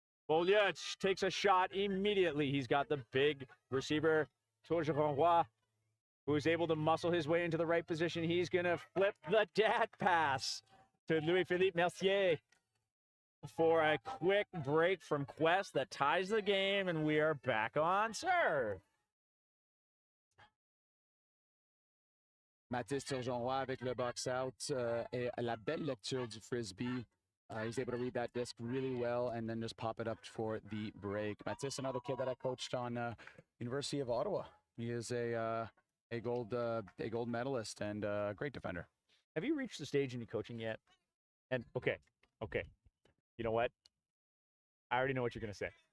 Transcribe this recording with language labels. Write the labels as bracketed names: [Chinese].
[English] Bolyach takes a shot immediately. He's got the big receiver, Tourgeron, who is able to muscle his way into the right position. He's going to flip the dad pass to Louis-Philippe Mercier for a quick break from Quest that ties the game, and we are back on serve. [French] Mathis Turgeon-Roy avec le box out et la belle lecture du frisbee. [English] He's able to read that disc really well and then just pop it up for the break. Mathis, another kid that I coached on University of Ottawa. He is a gold medalist and a great defender. Have you reached the stage in your coaching yet? And okay. You know what? I already know what you're going to say.